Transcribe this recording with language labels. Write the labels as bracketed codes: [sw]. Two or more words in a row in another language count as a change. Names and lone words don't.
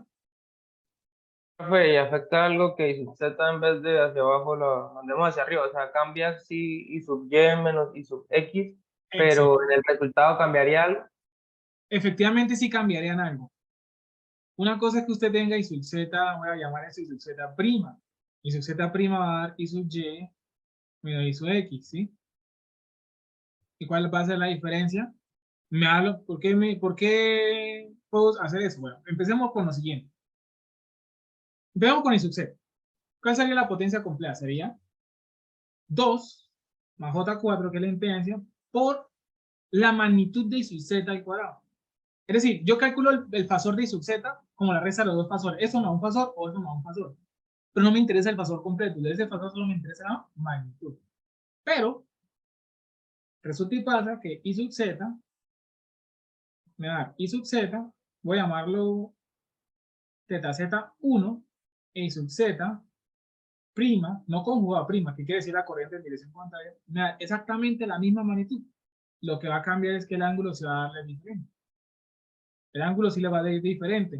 [es] Profe, y afecta algo que I sub Z en vez de hacia abajo lo mandemos hacia arriba. O sea, cambia si I sub Y menos I sub X, pero en el resultado cambiaría algo. Efectivamente, sí cambiarían algo. Una cosa es que usted tenga I sub Z, voy a llamar eso I sub Z prima. I sub Z prima va a dar I sub Y menos I sub X, ¿sí? ¿Y cuál va a ser la diferencia? ¿Por qué puedo hacer eso? Bueno, empecemos con lo siguiente. Veamos con I sub Z. ¿Cuál sería la potencia compleja? Sería 2 más J4, que es la impedancia, por la magnitud de I sub Z al cuadrado. Es decir, yo calculo el fasor de I sub Z como la resta de los dos fasores. Eso me da un fasor o eso me da un fasor. Pero no me interesa el fasor completo. De ese fasor solo me interesa la magnitud. Pero resulta y pasa que I sub z me va a dar I sub z, voy a llamarlo teta z1, E sub z, prima, no conjugada prima, que quiere decir la corriente en dirección contraria, me da exactamente la misma magnitud. Lo que va a cambiar es que el ángulo se va a darle diferente. El ángulo sí le va a dar diferente.